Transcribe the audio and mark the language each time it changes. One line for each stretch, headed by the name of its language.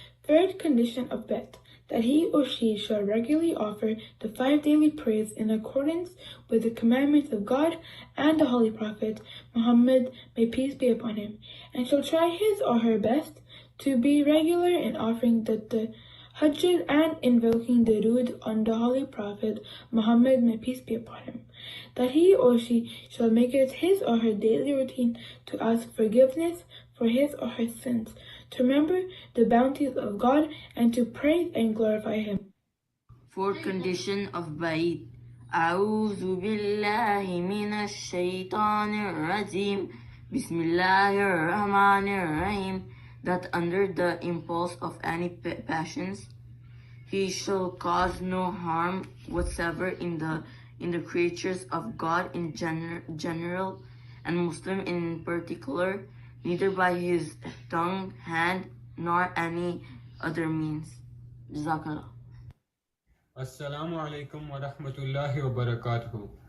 English: Third condition of bet, that he or she shall regularly offer the 5 daily prayers in accordance with the commandments of God and the Holy Prophet Muhammad, may peace be upon him, and shall try his or her best to be regular in offering the tahajjud and invoking durood on the Holy Prophet Muhammad, may peace be upon him. That he or she shall make it his or her daily routine to ask forgiveness for his or her sins, to remember the bounties of God, and to praise and glorify Him. Fourth condition of Ba'id.
Arabic: أعوذ بالله من الشيطان الرجيم بسم الله الرحمن الرحيم.
English: That under the impulse of any passions, he shall cause no harm whatsoever in the creatures of God in general, and Muslim in particular, neither by his tongue, hand, nor any other means. Jazakallah. Assalamu alaikum wa rahmatullahi wa barakatuhu.